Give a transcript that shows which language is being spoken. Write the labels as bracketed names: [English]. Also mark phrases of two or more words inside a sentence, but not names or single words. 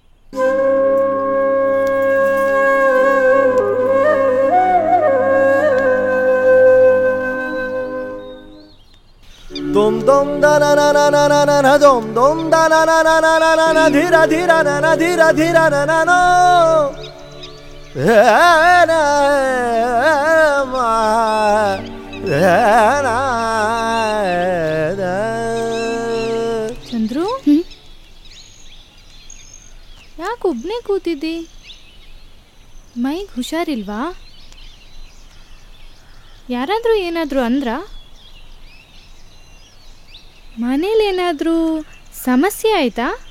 [Kannada] Dum dum da na na na na na na na dum dum da na na na na na na na dhira dhira na na dhira dhira na na no na ma na ಚಂದ್ರು, ಯಾಕೆ ಒಬ್ನೇ ಕೂತಿದ್ದಿ? ಮೈಗೆ ಹುಷಾರಿಲ್ವಾ? ಯಾರಾದ್ರೂ ಏನಾದರೂ ಅಂದ್ರಾ? ಮನೇಲಿ ಏನಾದರೂ ಸಮಸ್ಯೆ ಆಯ್ತಾ?